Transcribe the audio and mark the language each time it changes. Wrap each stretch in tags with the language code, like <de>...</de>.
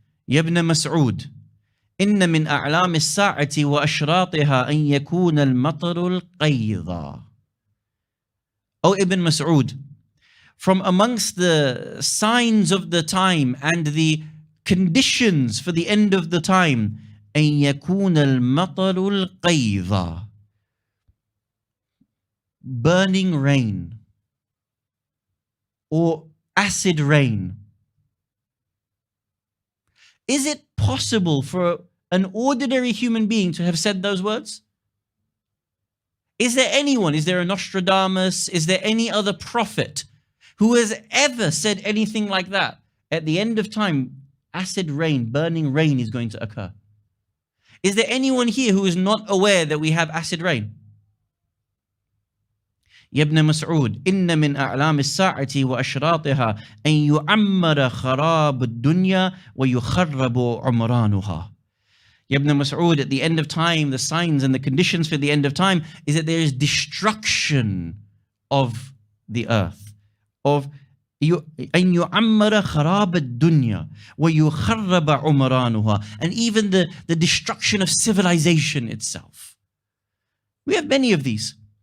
<ar>Ibn Mas'ud, إن من أعلام الساعة وأشراطها أن يكون المطر القيضا.</ar> <en>O Ibn Mas'ud, from amongst the signs of the time and the conditions for the end of the time,</en> <ar>أن يكون المطر القيضا,</ar> <en>burning rain or acid rain. Is it possible for an ordinary human being to have said those words? Is there anyone, is there a Nostradamus, is there any other prophet who has ever said anything like that? At the end of time, acid rain, burning rain is going to occur. Is there anyone here who is not aware that we have acid rain?</en> <ar>Ibn Mas'ud, إن من أعلام الساعة وأشراطها أن يعمر خراب الدنيا ويخرب عمرانها.</ar> <en>Ibn Mas'ud, at the end of time, the signs and the conditions for the end of time is that there is destruction of the earth, of</en> <ar>أن يعمر خراب الدنيا ويخرب عمرانها,</ar> <en>and even the destruction of civilization itself. We have many of these.</en>